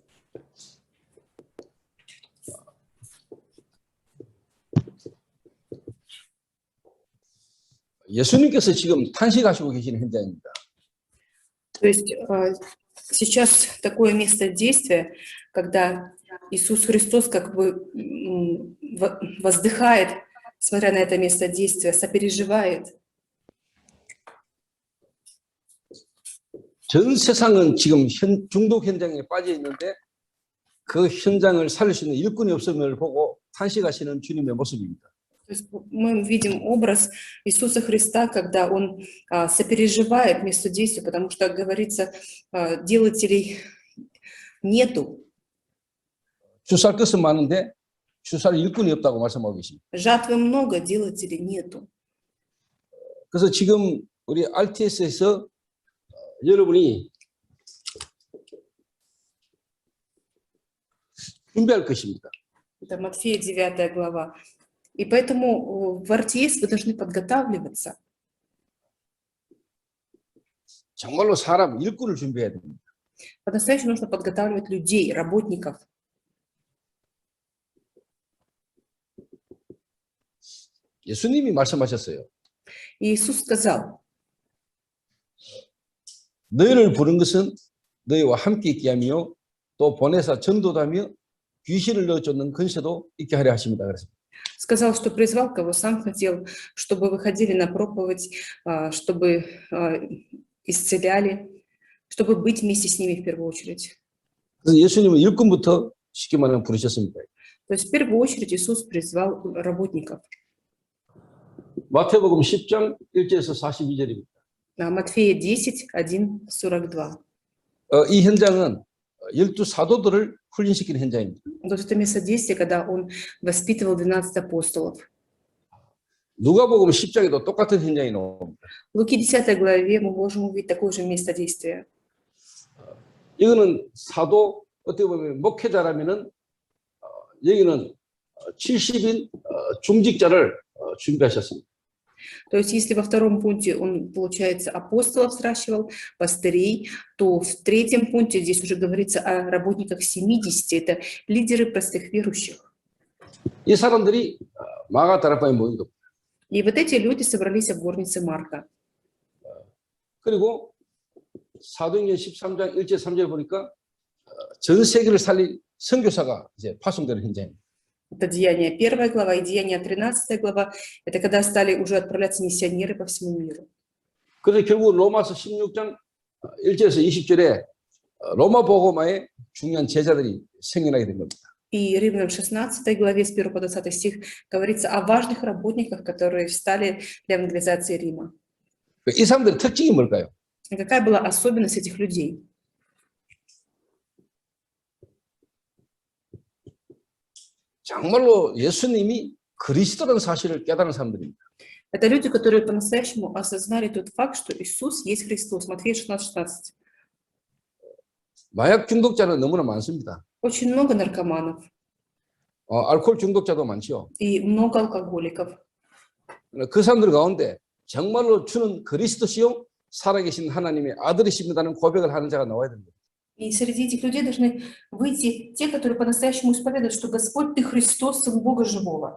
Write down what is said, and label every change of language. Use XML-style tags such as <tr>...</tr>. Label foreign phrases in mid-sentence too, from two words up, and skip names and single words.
<ko>예수님께서 지금 탄식하시고 계시는 현장입니다.</ko> <ru>То есть сейчас такое место действия, когда Иисус Христос как бы воздыхает, смотря на это место действия, сопереживает.</ru> <ko>전 세상은 지금 중독 현장에 빠져 있는데 그 현장을 살릴 수 있는 일꾼이 없음을 보고 탄식하시는 주님의 모습입니다.</ko> <ru>То есть мы видим образ Иисуса Христа, когда Он сопереживает месту действия, потому что, как говорится, делателей нету.</ru> <ko>주살 것은 많은데 주살 일꾼이 없다고 말씀하고 계십니다.</ko> <ru>Жатвы много, делателей нету.</ru> <ko>그래서 지금 우리 RTS에서 여러분이 준비할 것입니다.</ko> <ru>Это Матфея 9 глава. И поэтому в РТС вы должны подготавливаться.</ru> <ko>정말로 사람 일꾼을 준비해야 됩니다.</ko> <ru>По-настоящему нужно подготавливать людей, работников.</ru> <ko>예수님이 말씀하셨어요.</ko> <ru>И Иисус сказал,</ru> <ko>너희를 부른 것은 너희와 함께 있게 하며 또 보내사 전도하며 귀신을 넣어쫓는 근세도 있게 하려 하십니다. 그랬습니다.</ko> <ru>сказал, что призвал, кого сам хотел, чтобы выходили на проповедь, чтобы исцеляли, чтобы быть вместе с ними в первую очередь.</ru> <ko>그래서 예수님은 일꾼부터 쉽게 말하면 부르셨습니다.</ko> <ru>То есть в первую очередь Иисус призвал работников.</ru> <ko>마태복음 10장 1절에서 42절입니다.</ko> <ru>Матфея 10, 1, 42.</ru> <ko>이 현장은 12 사도들을 훈련시키는 현장입니다.</ko> <ru>То есть это место действия, когда Он воспитывал 12 апостолов.</ru> <ko>누가복음 10장에도 똑같은 현장이 나옵니다.</ko> <ru>В Луки 10 главе мы можем увидеть такое же место действия.</ru> <ko>이거는 사도 어떻게 보면 목회자라면은 여기는 70인 중직자를 준비하셨습니다.</ko> <ru>То есть если во втором пункте он, получается, апостолов сращивал, пастырей, то в третьем пункте здесь уже говорится о работниках 70, это лидеры простых верующих.</ru> <ko>이 사람들이 마가다라파에 모인 겁니다.</ko> <ru>И вот эти люди собрались в горнице Марка.</ru> <ko>그리고 사도행전 13장 1절 3절 보니까 전 세계를 살릴 선교사가 이제 파송되는 현장입니다.</ko> <ru>Это Деяния 1 глава и Деяния 13 глава. Это когда стали уже отправляться миссионеры по всему миру. 그래서 결국 로마서 16장 1절에서 20절에 로마 복음화의 중요한 제자들이 생겨나게 된 겁니다. И Римлянам 16 главе с 1 по 20 стих говорится о важных работниках, которые встали для евангелизации Рима. 이 사람들의 특징이 뭘까요? И какая была особенность этих людей? 정말로 예수님이 그리스도라는 사실을 깨달은 사람들입니다. Это люди, которые по-настоящему осознали тот факт, что Иисус есть Христос. Матфея 16:16.</ru> <ko>마약 중독자는 너무나 많습니다.</ko> <ru>Очень много наркоманов</ru> <ko>알코올 중독자도 많죠.</ko> <ru>и много алкоголиков.</ru> <ko>그 사람들 가운데 정말로 주는 그리스도시요 살아계신 하나님의 아들이십니다는 고백을 하는 자가 나와야 됩니다.</ko> <ru>И среди этих людей должны выйти те, которые по-настоящему исповедуют, что Господь, Ты Христос, Сын Бога Живого.</ru>